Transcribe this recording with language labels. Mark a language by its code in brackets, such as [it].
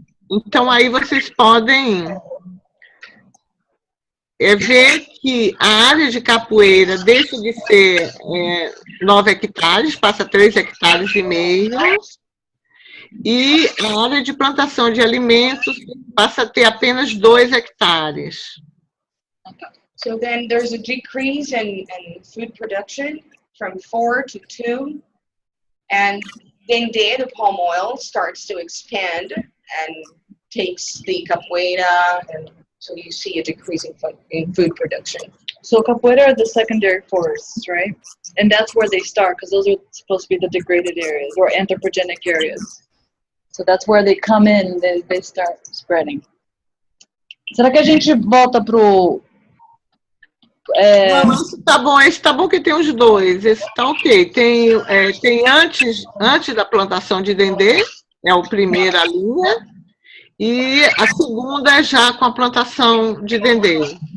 [pt] Então, aí vocês podem ver que a área de capoeira deixa de ser 9 hectares, passa a 3 hectares e meio, e a área de plantação de alimentos passa a ter apenas 2 hectares. [en] So then there's a decrease in food production from 4 to 2, and then the palm oil starts to expand and takes the capoeira, and so you see a decrease in food production. So capoeira are the secondary forests, right? And that's where they start, because those are supposed to be the degraded areas or anthropogenic areas. So that's where they come in, then they start spreading. [pt] Será que a gente volta pro... Não, esse tá bom que tem os dois, esse tá ok. Tem antes da plantação de Dendê, é a primeira linha, e a segunda é já com a plantação de Dendê.